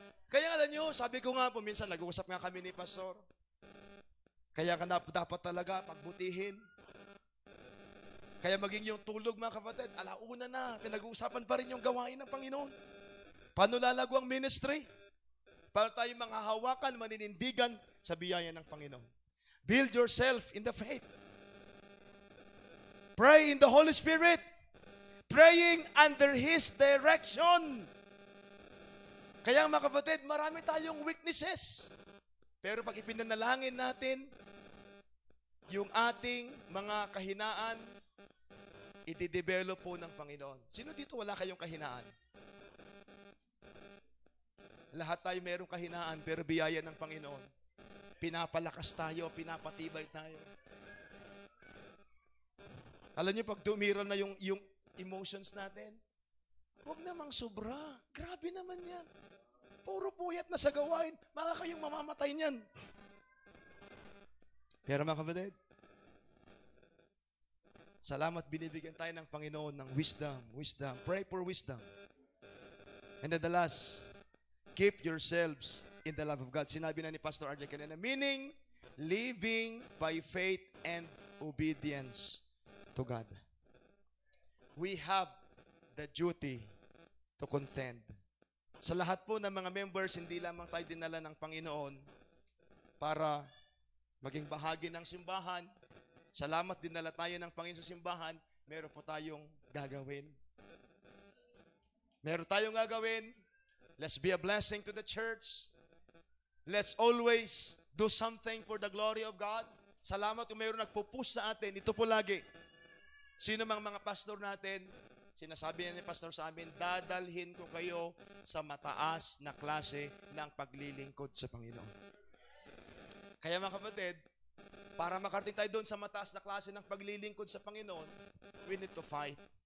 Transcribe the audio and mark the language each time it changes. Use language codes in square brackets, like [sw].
[tl] Kaya alam nyo, sabi ko nga po, minsan nag-uusap nga kami ni pastor. Kaya ka dapat talaga pagbutihin. Kaya maging yung tulog mga kapatid, alauna na, pinag-uusapan pa rin yung gawain ng Panginoon. Paano lalago ang ministry? Paano tayo manghahawakan, maninindigan sa biyaya ng Panginoon? [en] Build yourself in the faith. Pray in the Holy Spirit. Praying under His direction. [tl] Kaya mga kapatid, marami tayong weaknesses. Pero pag ipinanalangin natin, yung ating mga kahinaan, i-develop po ng Panginoon. Sino dito wala kayong kahinaan? Lahat tayo merong kahinaan, pero biyaya ng Panginoon. Pinapalakas tayo, pinapatibay tayo. Alam niyo, pag dumiral na yung emotions natin, huwag namang sobra. Grabe naman yan. Puro puyat na sa gawain. Mga kayong mamamatay niyan. Pero mga kapatid, salamat binibigyan tayo ng Panginoon ng wisdom. [en] Pray for wisdom. And then the last, keep yourselves in the love of God. [tl] Sinabi na ni Pastor RJ kanina, [en] meaning, living by faith and obedience to God. We have the duty to contend. [tl] Sa lahat po ng mga members, hindi lamang tayo dinala ng Panginoon para maging bahagi ng simbahan. Salamat dinala tayo ng Panginoon sa simbahan, meron po tayong gagawin. Meron tayong gagawin. [en] Let's be a blessing to the church. Let's always do something for the glory of God. [tl] Salamat kung mayroon nagpo-push sa atin. Ito po lagi. Sino mang mga pastor natin, sinasabi ni pastor sa amin, dadalhin ko kayo sa mataas na klase ng paglilingkod sa Panginoon. Kaya mga kapatid, para makarating tayo doon sa mataas na klase ng paglilingkod sa Panginoon, [en] we need to fight.